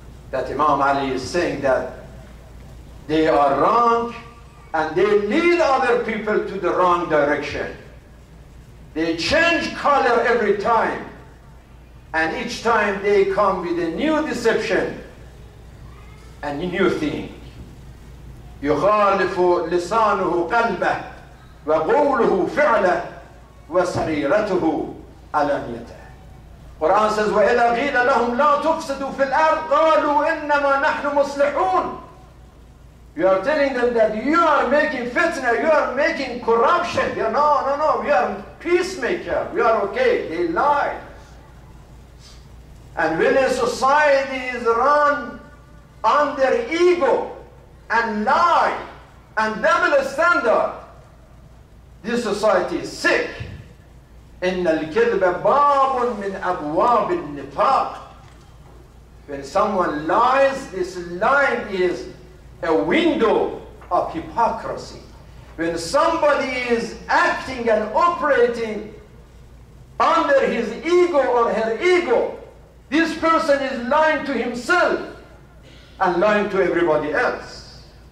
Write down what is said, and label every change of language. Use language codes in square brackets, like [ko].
[en] That Imam Ali is saying that they are wrong and they lead other people to the wrong direction. They change color every time, and each time they come with a new deception and a new thing. [ar] يخالف لسانه قلبه وقوله فعله وسريرته علانيته. [en] Quran says, [ar] وَإِذَا قِيلَ لَهُمْ لَا تُفْسِدُوا فِي الْأَرْضِ قَالُوا إِنَّمَا نَحْنُ مُصْلِحُونَ. [en] You are telling them that you are making fitna, you are making corruption. No, we are peacemaker, we are okay. They lie. And when a society is run under ego and lie and double standard, this society is sick. [ar] إن الكذب باب من أبواب النفاق. [en] When someone lies, this lying is a window of hypocrisy. When somebody is acting and operating under his ego or her ego, This person is lying to himself and lying to everybody else.